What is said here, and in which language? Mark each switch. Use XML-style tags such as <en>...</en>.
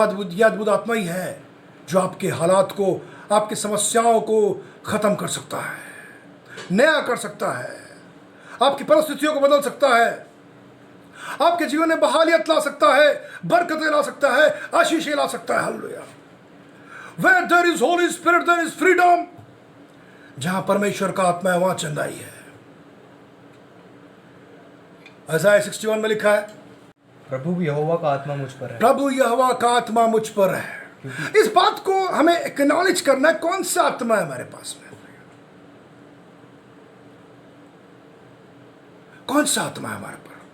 <hi>यह अद्भुत आत्मा ही है जो आपके हालात को, आपकी समस्याओं को खत्म कर सकता है, नया कर सकता है, आपकी परिस्थितियों को बदल सकता है, आपके जीवन में बहालियत ला सकता है, बरकतें ला सकता है, आशीषें ला सकता है। Hallelujah.</hi> <en>Where there is Holy Spirit, there is freedom.</en> <hi>जहां परमेश्वर का आत्मा है वहां चंगाई है। यशायाह 61 में लिखा है, प्रभु यहोवा का आत्मा मुझ पर है। प्रभु यहोवा का आत्मा मुझ पर है। इस बात को हमें एक्नॉलेज करना है, कौन सा आत्मा है हमारे पास में, कौन सा आत्मा है हमारे पर।</hi>